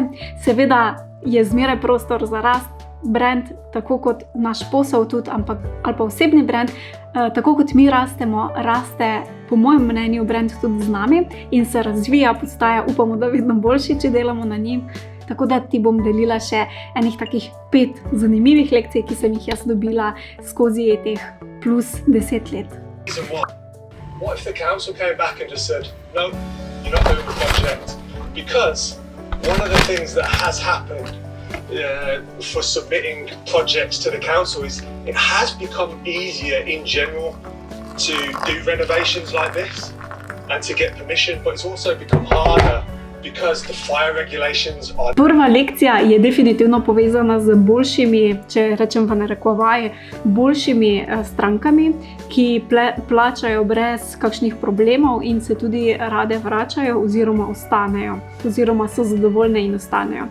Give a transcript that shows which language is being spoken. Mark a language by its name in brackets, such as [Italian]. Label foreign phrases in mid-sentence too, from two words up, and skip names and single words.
[Slovenian] Seveda je zmeraj prostor za rast, brand, tako kot naš posel tudi, ali pa osebni brand, tako kot mi rastemo, raste po mojem mnenju brand tudi z nami in se razvija, postaja, upamo, da vedno boljši, če delamo na njim. Tako da ti bom delila še enih takih 5 zanimivih lekcij, ki sem jih jaz dobila skozi teh plus 10 let. [English] What if the council came back and just said, no, you're not doing the project? Because one of the things that has happened for submitting projects to the council is it has become easier in general to do renovations like this and to get permission, but it's also become harder because the fire regulations are... [Slovenian] Prva lekcija je definitivno povezana z boljšimi, če rečem v narekovaji, boljšimi strankami, ki plačajo brez kakšnih problemov in se tudi rade vračajo oziroma ostanejo, oziroma so zadovoljne in ostanejo.